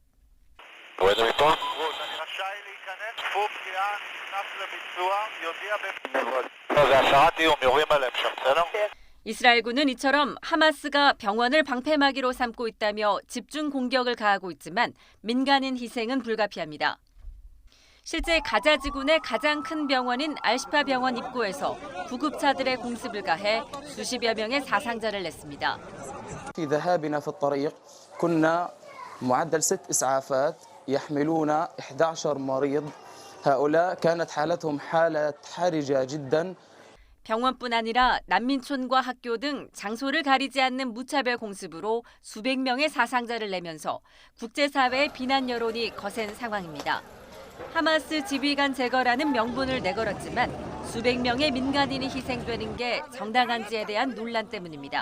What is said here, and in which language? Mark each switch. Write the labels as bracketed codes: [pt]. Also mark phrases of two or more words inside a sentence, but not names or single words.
[ko] 이스라엘군은 이처럼 하마스가 병원을 방패막이로 삼고 있다며 집중 공격을 가하고 있지만 민간인 희생은 불가피합니다. 실제 가자지군의 가장 큰 병원인 알시파 병원 입구에서 구급차들의 공습을 가해 수십여 명의 사상자를 냈습니다. [ar] في ذهابنا في الطريق كنا معدل 6 إسعافات يحملون 11 مريض. هؤلاء كانت حالتهم حالة حرجة جدا. [ko] 병원뿐 아니라 난민촌과 학교 등 장소를 가리지 않는 무차별 공습으로 수백 명의 사상자를 내면서 국제사회의 비난 여론이 거센 상황입니다. 하마스 지휘관 제거라는 명분을 내걸었지만 수백 명의 민간인이 희생되는 게 정당한지에 대한 논란 때문입니다.